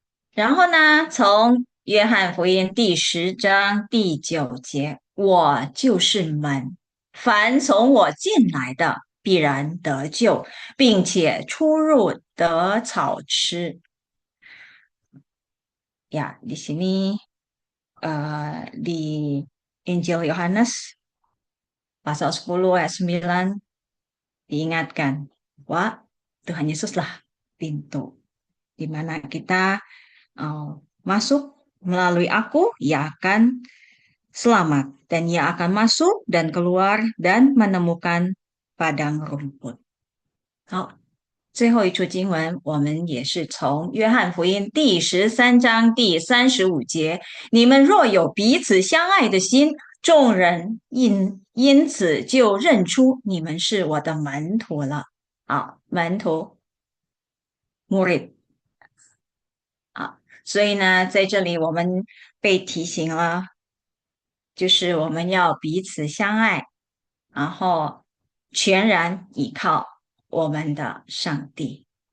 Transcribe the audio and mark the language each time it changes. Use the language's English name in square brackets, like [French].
[Chinese] 然后呢，从约翰福音第10章第9节，我就是门，凡从我进来的，必然得救，并且出入得草吃。 [Indonesian] Ya, di sini di Injil Yohanes pasal 10 ayat 9 diingatkan bahwa Tuhan Yesuslah pintu di mana kita masuk melalui aku, ia akan selamat dan ia akan masuk dan keluar dan menemukan padang rumput. [Chinese] 好，最后一处经文，我们也是从约翰福音第13章第35节：你们若有彼此相爱的心，众人因此就认出你们是我的门徒了。啊，门徒 murid 啊，所以呢，在这里我们被提醒了，就是我们要彼此相爱，然后全然依靠我们的上帝。